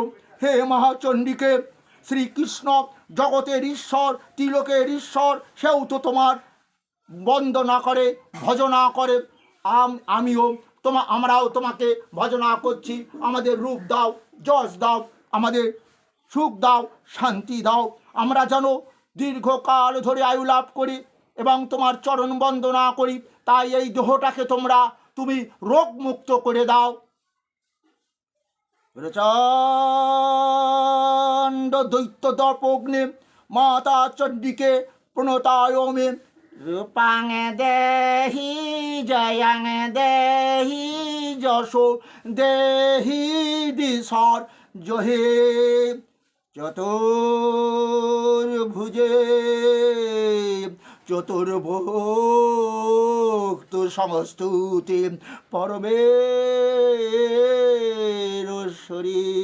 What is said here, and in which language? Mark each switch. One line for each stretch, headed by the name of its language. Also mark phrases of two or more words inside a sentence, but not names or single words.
Bangla: হে মহাচণ্ডীকে শ্রীকৃষ্ণ জগতের ঈশ্বর, তিলকের ঈশ্বর, সেও তো তোমার বন্দনা করে ভজনা করে, আমরাও তোমাকে ভজনা করছি, আমাদের রূপ দাও, যশ দাও, আমাদের সুখ দাও, শান্তি দাও, আমরা যেন দীর্ঘকাল ধরে আয়ু লাভ করি এবং তোমার চরণ বন্দনা করি, তাই এই দেহটাকে তুমি রোগমুক্ত করে দাও।
Sanskrit: প্রচণ্ড দৈত্য দর্পগ্নে মাতা চণ্ডীকে প্রণতায়মে। রূপাং দেহি জয়াং দেহি যশো দেহি দিশর জহে চতুর্ভুজে চতুর্ভুক্ত সমস্তুতে পরমেশ্বরী।